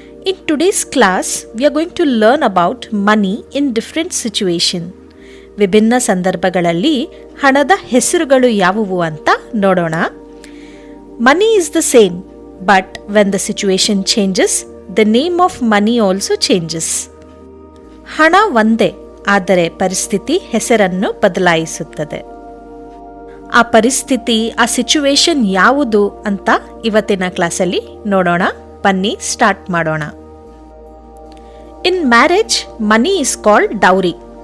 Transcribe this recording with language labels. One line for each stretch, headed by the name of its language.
English: In today's class, we are going to learn about money in different situations.
Kannada: ವಿಭಿನ್ನ ಸಂದರ್ಭಗಳಲ್ಲಿ ಹಣದ ಹೆಸರುಗಳು ಯಾವುವು ಅಂತ ನೋಡೋಣ.
English: Money is the same, but when the situation changes, the name of money also changes.
Kannada: ಹಣ ಒಂದೇ, ಆದರೆ ಪರಿಸ್ಥಿತಿ ಹೆಸರನ್ನು ಬದಲಾಯಿಸುತ್ತದೆ. ಆ ಪರಿಸ್ಥಿತಿ, ಆ ಸಿಚುವೇಶನ್ ಯಾವುದು ಅಂತ ಇವತ್ತಿನ ಕ್ಲಾಸಲ್ಲಿ ನೋಡೋಣ. ಬನ್ನಿ ಸ್ಟಾರ್ಟ್ ಮಾಡೋಣ.
English: In marriage money is called dowry.